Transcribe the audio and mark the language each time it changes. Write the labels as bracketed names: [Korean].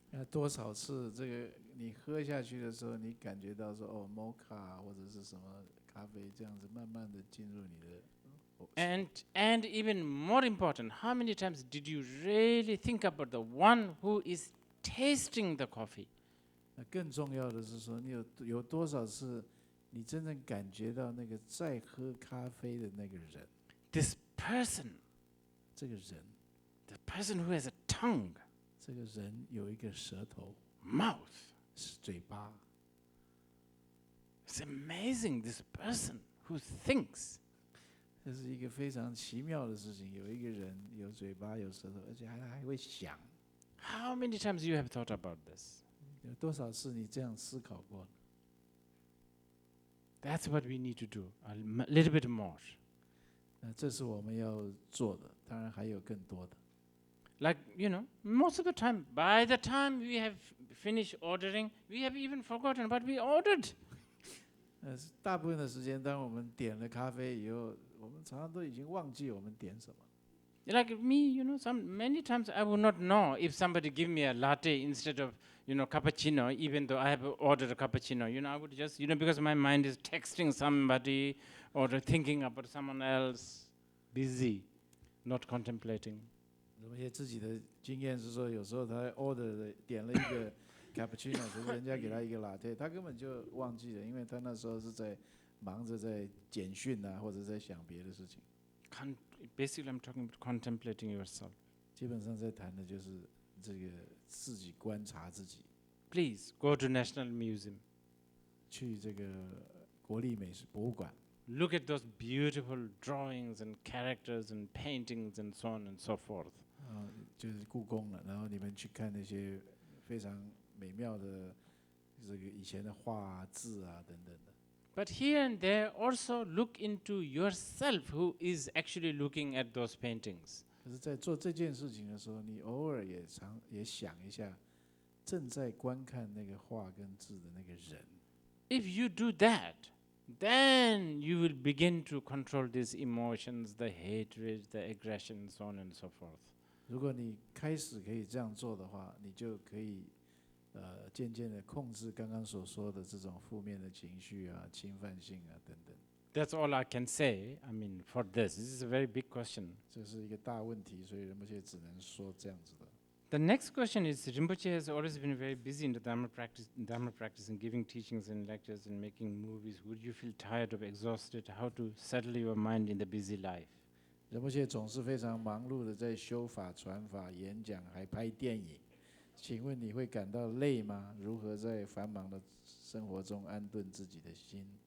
[Chinese] 多少次这个你喝下去的时候，你感觉到说哦，mocha 或者是什么咖啡这样子，慢慢的进入你的。 [English] And even more important, how many times did you really think about the one who is tasting the coffee? [Chinese] 那更重要的是说，你有多少次，你真正感觉到那个在喝咖啡的那个人。 [English] This person, [Chinese] 这个人 [English] the person who has a tongue, [Chinese] 这个人有一个舌头 [English] mouth. [Chinese] 嘴巴。 [English] It's amazing, this person who thinks. [Chinese] 这是一个非常奇妙的事情，有一个人有嘴巴有舌头，而且还会想。 [English] How many times you have thought about this? [Chinese] 有多少次你这样思考过？ [English] That's what we need to do, a little bit more. [Chinese] 这是我们要做的，当然还有更多的。 [English] Like, most of the time, by the time we have finished ordering, we have even forgotten what we ordered. [Chinese] 大部分的时间，当我们点了咖啡以后，我们常常都已经忘记我们点什么。 [English] Like me, many times I would not know if somebody give me a latte instead of, cappuccino, even though I have ordered a cappuccino. I would just, because my mind is texting somebody or thinking about someone else, busy, not contemplating. [Chinese] 有些自己的经验是说，有时候他 order 点了一个 cappuccino， 可是人家给他一个 latte， 他根本就忘记了，因为他那时候是在忙着在简讯啊，或者在想别的事情。 [English] Basically, I'm talking about contemplating yourself. [Chinese] 基本上在谈的就是这个自己观察自己。 [English] Please go to National Museum. [Chinese] 去这个国立美术博物馆。 [English] Look at those beautiful drawings and characters and paintings and so on and so forth. [Chinese] 就是故宫了，然后你们去看那些非常美妙的这个以前的画啊、字啊等等的。 [English] But here and there, also look into yourself, who is actually looking at those paintings. [Chinese] 可是，在做这件事情的时候，你偶尔也想一下，正在观看那个画跟字的那个人。 [English] If you do that, then you will begin to control these emotions, the hatred, the aggression, so on and so forth. [Chinese] 如果你开始可以这样做的话，你就可以渐渐的控制刚刚所说的这种负面的情绪啊、侵犯性啊等等。 [English] That's all I can say. For this is a very big question. [Chinese] 这是一个大问题，所以仁波切只能说这样子的。 [English] The next question is, Rinpoche has always been very busy in the Dharma practice and giving teachings and lectures and making movies. Would you feel tired or exhausted? How to settle your mind in the busy life? [Chinese] 仁波切总是非常忙碌的在修法、传法、演讲，还拍电影。请问你会感到累吗？如何在繁忙的生活中安顿自己的心？